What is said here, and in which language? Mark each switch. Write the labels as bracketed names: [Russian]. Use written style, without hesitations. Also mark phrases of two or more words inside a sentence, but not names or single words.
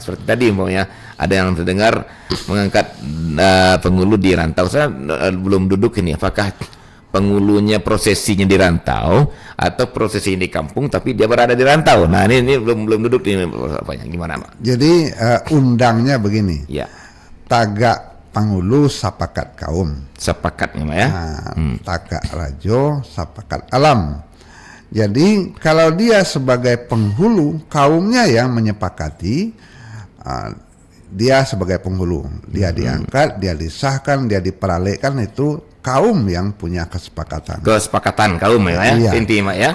[Indonesian] Seperti tadi umpamanya ada yang terdengar mengangkat penghulu di rantau. Saya belum duduk ini, apakah penghulunya prosesinya di rantau atau prosesinya di kampung tapi dia berada di rantau. Nah, ini belum duduk ini apanya, gimana, Mak? Jadi undangnya begini. Ya. [Minangkabau] Tagak penghulu sapakat kaum. [Indonesian] Sepakatnya, Mak ya. [Minangkabau] Tagak rajo sapakat alam. [Indonesian] Jadi kalau dia sebagai penghulu, kaumnya yang menyepakati, dia sebagai penghulu, dia diangkat, dia disahkan, dia diperalihkan, itu kaum yang punya kesepakatan Kaum ya, iya. Inti, Mak ya.